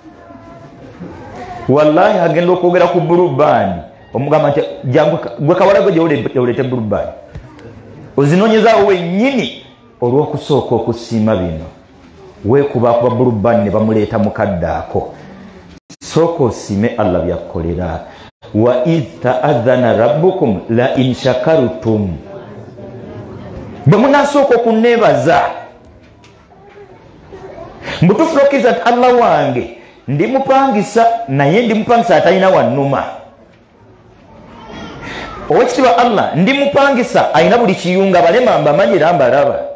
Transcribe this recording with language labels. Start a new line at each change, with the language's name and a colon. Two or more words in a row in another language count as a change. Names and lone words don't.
Ganda: wallahi agenda okwogera ku bulubani omugamba nti gwe kawala gwe gyolete bulubani ozinonyezaawo wennyini olw'okusooka okusiima bino weekubakuba bulubani ne bamuleeta mukadde ako sooka osiime Allah byakkolera
Arabic: وإذ تأذن ربكم لئن شكرتم
Ganda: bwe munasooka okunneebaza mbutuufu n'okkiriza nti Allah wange ndimupangisa naye ndimupangisa atalina wannuma owekitiibwa Allah ndimupangisa alina buli kiyunga balema mbamanyi era mbalaba